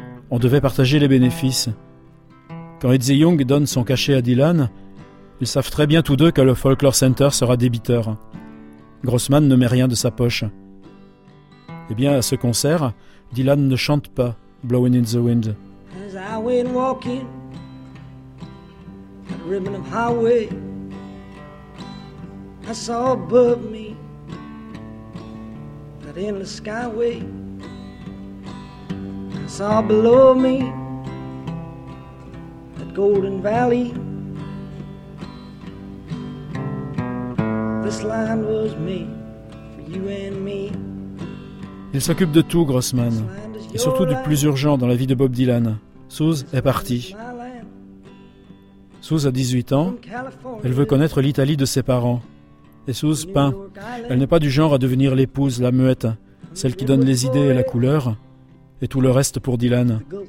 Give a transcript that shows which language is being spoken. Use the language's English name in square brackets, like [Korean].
[French] On devait partager les bénéfices. Quand Itzy Young donne son cachet à Dylan, ils savent très bien tous deux que le Folklore Center sera débiteur. Grossman ne met rien de sa poche. Eh bien, à ce concert, Dylan ne chante pas « Blowing in the Wind ». [English] As I went walking, at a ribbon of highway, I saw above me, that endless skyway. I saw below me, that golden valley. This line was made for you and me. [French] Il s'occupe de tout, Grossman, et surtout du plus urgent dans la vie de Bob Dylan. Suze est partie. Suze a 18 ans, elle veut connaître l'Italie de ses parents. Et Suze peint. Elle n'est pas du genre à devenir l'épouse, la muette, celle qui donne les idées et la couleur, et tout le reste pour Dylan.